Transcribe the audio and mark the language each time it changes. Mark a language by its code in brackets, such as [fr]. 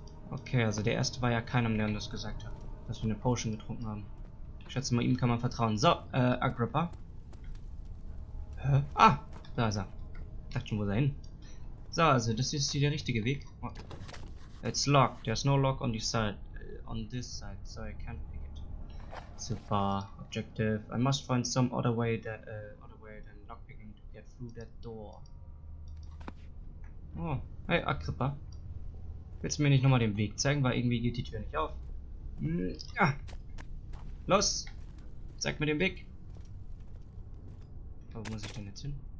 [de] Okay, also der erste war ja keinem, der uns das gesagt hat, dass wir eine Potion getrunken haben. Ich schätze mal, ihm kann man vertrauen. So, Agrippa. Hä? Ah, da ist er. Ich dachte schon, wo ist er hin? So, also das ist hier der richtige Weg. [en] Oh. It's locked. There's no lock on this side. On this side, so I can't pick it. Super. Objective. I must find some other way than lockpicking to get through that door. Oh, hey Agrippa. [de] Willst du mir nicht nochmal den Weg zeigen, weil irgendwie geht die Tür nicht auf. Ja. Los! Zeig mir den Weg. Wo muss ich denn jetzt hin?